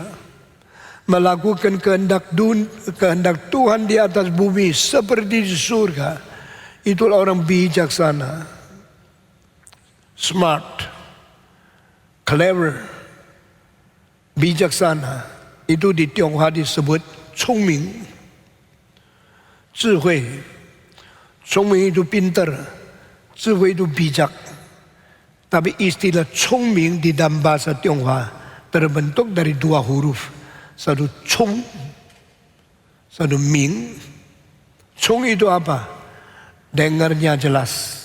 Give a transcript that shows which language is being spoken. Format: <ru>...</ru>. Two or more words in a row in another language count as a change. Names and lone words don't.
<id>Melakukan kehendak Tuhan di atas bumi seperti di surga. Itulah orang bijaksana.</id> <en>Smart. Clever.</en> <id>Bijaksana. Itu di Tionghoa disebut 聪明.</id> <zh>智慧. 聪明</zh> <id>itu pintar, 智慧 itu bijak. Tapi istilah 聪明 di dalam bahasa Tionghoa terbentuk dari dua huruf. Satu 聪, satu 明. 聪 itu apa? Dengarnya jelas.</id>